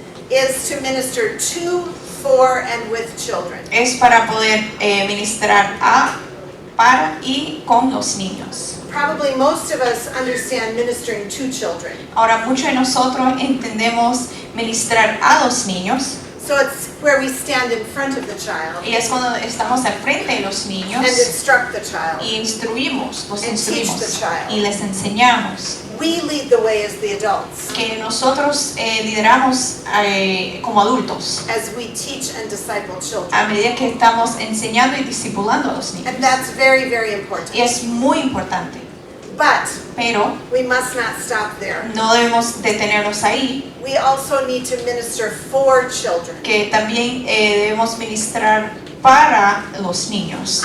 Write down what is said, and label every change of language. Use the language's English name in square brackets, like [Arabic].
[English] is to minister to, for, and with children. [Spanish] es para poder ministrar para y con los niños. [English] Probably most of us understand ministering to children. [Spanish] Ahora, muchos de nosotros entendemos ministrar a los niños [English] So it's where we stand in front of the child [Spanish] y es cuando estamos al frente de los niños [English] and instruct the child. [Spanish] y instruimos, los [English] And teach [Spanish] instruimos [English] the child. [Spanish] y les enseñamos. [English] We lead the way as the adults, [Spanish] Que nosotros lideramos como adultos [English] as we teach and disciple children. [Spanish] a medida que estamos enseñando y discipulando a los niños. [English] And that's very, very important. [Spanish] Y es muy importante, [English] But [Spanish] pero [English] we must not stop there. [Spanish] no debemos detenernos ahí, [English] We also need to minister for children, [Spanish] que también debemos ministrar para los niños,